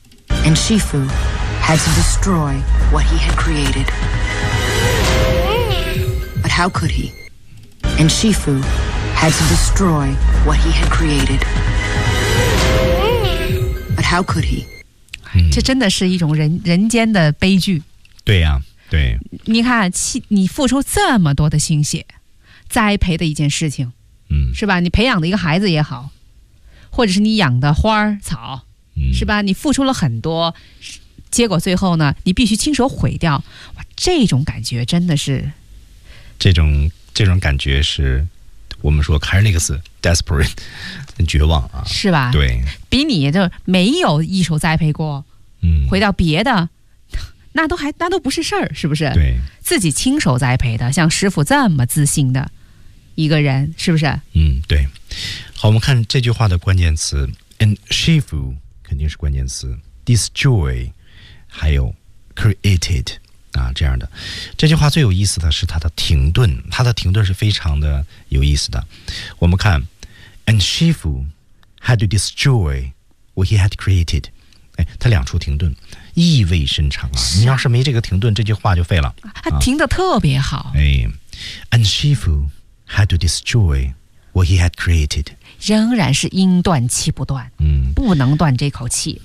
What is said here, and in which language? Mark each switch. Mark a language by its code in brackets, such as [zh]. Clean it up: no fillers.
[en] And 师父 had to destroy what he had created. But how could he? And 师父 had to destroy what he had created. But how could he? [zh] 这真的是一种人间的悲剧。对呀、对，你看，你付出这么多的心血栽培的一件事情，是吧，你培养的一个孩子也好，或者是你养的花草、是吧，你付出了很多，结果最后呢你必须亲手毁掉，哇，这种感觉真的是这种感觉是我们说凯尔尼克斯 desperate 绝望啊，是吧，对，比你就没有一手栽培过、回到别的那都不是事儿，是不是？对，自己亲手栽培的，像师傅这么自信的一个人，是不是？对。好，我们看这句话的关键词 ，and 师傅肯定是关键词 ，destroy， 还有 created 啊，这样的。这句话最有意思的是它的停顿，它的停顿是非常的有意思的。我们看 [en] ，and 师傅 had to destroy what he had created。 [zh] 他两处停顿意味深长啊！你要是没这个停顿这句话就废了，他停得特别好、 [en] And Shifu had to destroy what he had created， [zh] 仍然是音断气不断、不能断这口气，